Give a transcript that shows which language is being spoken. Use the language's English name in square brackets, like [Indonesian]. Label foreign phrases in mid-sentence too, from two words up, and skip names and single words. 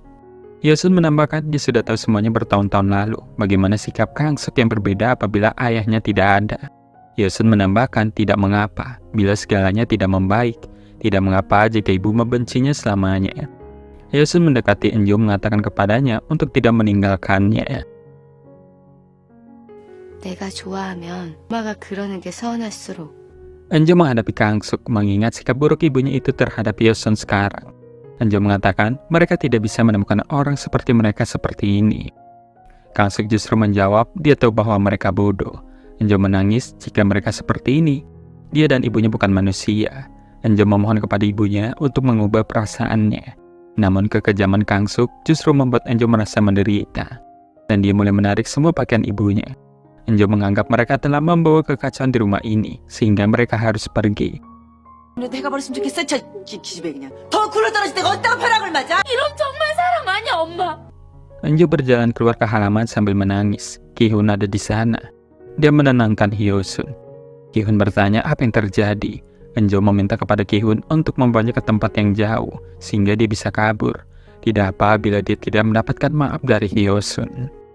[Indonesian] Hyosun menambahkan dia sudah tahu semuanya bertahun-tahun lalu, bagaimana sikap Kang Suk yang berbeda apabila ayahnya tidak ada. Hyosun menambahkan tidak mengapa bila segalanya tidak membaik, tidak mengapa jika ibu membencinya selamanya. Hyosun mendekati Eunjo mengatakan kepadanya untuk tidak meninggalkannya. [Korean] 내가 좋아하면 엄마가 그러는 게 서운할수록. [Indonesian] Eunjo menghadapi Kang Suk mengingat sikap buruk ibunya itu terhadap Hyosun sekarang. Eunjo mengatakan mereka tidak bisa menemukan orang seperti mereka seperti ini. Kang Suk justru menjawab dia tahu bahwa mereka bodoh. Eunjo menangis jika mereka seperti ini. Dia dan ibunya bukan manusia. Eunjo memohon kepada ibunya untuk mengubah perasaannya. Namun kekejaman Kang Suk justru membuat Eunjo merasa menderita. Dan dia mulai menarik semua pakaian ibunya. Eunjo menganggap mereka telah membawa kekacauan di rumah ini, sehingga mereka harus pergi. [Korean] 내가 버렸으면 좋겠어. 저 기집애 그냥. 더 굴러떨어질 때가 어디다가 벼락을 맞아? 이런 정말 사랑 아니야, 엄마. [Indonesian] Eunjo berjalan keluar ke halaman sambil menangis. Ki-hun ada di sana. Dia menenangkan Hyosun. Ki-hun bertanya apa yang terjadi. Eunjo meminta kepada Ki-hun untuk membawanya ke tempat yang jauh, sehingga dia bisa kabur. Tidak apa bila dia tidak mendapatkan maaf dari Hyosun.